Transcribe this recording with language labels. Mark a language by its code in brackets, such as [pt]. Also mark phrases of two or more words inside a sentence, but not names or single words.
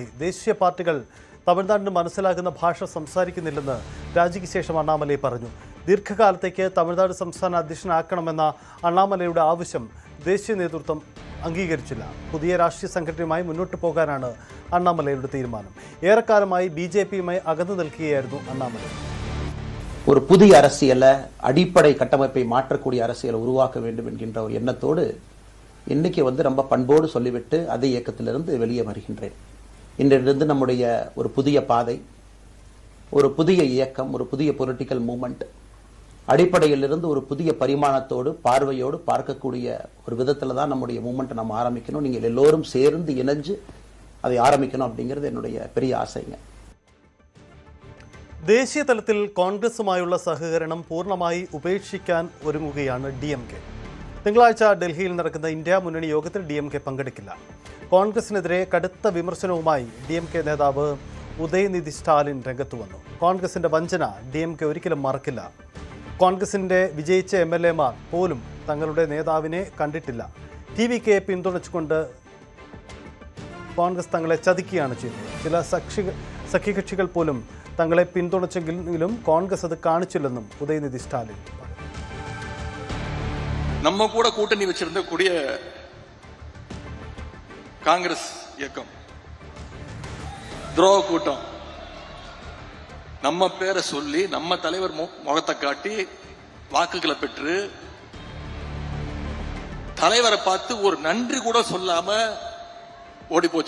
[ml] ദേശീയ പാർട്ടികൾ തമിഴ്നാടിന് മനസ്സിലാകുന്ന ഭാഷ സംസാരിക്കുന്നില്ലെന്ന് രാജിക്ക് ശേഷം അണ്ണാമലൈ പറഞ്ഞു. ദീർഘകാലത്തേക്ക് തമിഴ്നാട് സംസ്ഥാന അധ്യക്ഷനാക്കണമെന്ന അണ്ണാമലയുടെ ആവശ്യം ദേശീയ നേതൃത്വം അംഗീകരിച്ചില്ല. പുതിയ രാഷ്ട്രീയ സംഘടനയുമായി മുന്നോട്ട് പോകാനാണ് അണ്ണാമലയുടെ തീരുമാനം. ഏറെക്കാലമായി BJPയുമായി അകന്നു നിൽക്കുകയായിരുന്നു അണ്ണാമലൈ. [ta] ஒரு புதிய அரசியலை, அடிப்படை கட்டமைப்பை மாற்றக்கூடிய அரசியலை உருவாக்க வேண்டும் என்கின்ற ஒரு எண்ணத்தோடு இன்னைக்கு ரொம்ப பண்போடு சொல்லிவிட்டு அதே இயக்கத்திலிருந்து வெளியே வருகின்றேன். இன்றிலிருந்து நம்முடைய ஒரு புதிய பாதை, ஒரு புதிய இயக்கம், ஒரு புதிய [en] political movement [ta] அடிப்படையிலிருந்து ஒரு புதிய பரிமாணத்தோடு பார்வையோடு பார்க்கக்கூடிய ஒரு விதத்தில் தான் நம்முடைய மூவ்மெண்ட்டை நம்ம ஆரம்பிக்கணும். நீங்கள் எல்லோரும் சேர்ந்து இணைஞ்சு அதை ஆரம்பிக்கணும் அப்படிங்கிறது என்னுடைய பெரிய ஆசைங்க. [ml] ദേശീയ തലത്തിൽ കോൺഗ്രസുമായുള്ള സഹകരണം പൂർണ്ണമായി ഉപേക്ഷിക്കാൻ ഒരുങ്ങുകയാണ് DMK. തിങ്കളാഴ്ച ഡൽഹിയിൽ നടക്കുന്ന ഇന്ത്യ മുന്നണി യോഗത്തിൽ DMK പങ്കെടുക്കില്ല. കോൺഗ്രസിനെതിരെ കടുത്ത വിമർശനവുമായി DMK നേതാവ് ഉദയനിധി സ്റ്റാലിൻ രംഗത്തു വന്നു. കോൺഗ്രസിന്റെ വഞ്ചന DMK ഒരിക്കലും മറക്കില്ല. കോൺഗ്രസിന്റെ വിജയിച്ച MLAമാർ പോലും തങ്ങളുടെ നേതാവിനെ കണ്ടിട്ടില്ല. TVKയെ പിന്തുണച്ചുകൊണ്ട് കോൺഗ്രസ് തങ്ങളെ ചതിക്കുകയാണ് ചെയ്തത്. ചില സഖ്യകക്ഷികൾ പോലും തങ്ങളെ പിന്തുണച്ചെങ്കിലും കോൺഗ്രസ് അത് കാണിച്ചില്ലെന്നും ഉദയനിധി സ്റ്റാലിൻ പറഞ്ഞു. [ta] நம்ம கூட கூட்டணி வச்சிருந்த கூடிய காங்கிரஸ் இயக்கம் துரோக கூட்டம் நம்ம பேரை சொல்லி நம்ம தலைவர் முகத்தை காட்டி வாக்குகளை பெற்று தலைவரை பார்த்து ஒரு நன்றி கூட சொல்லாம ஓடி போச்சு.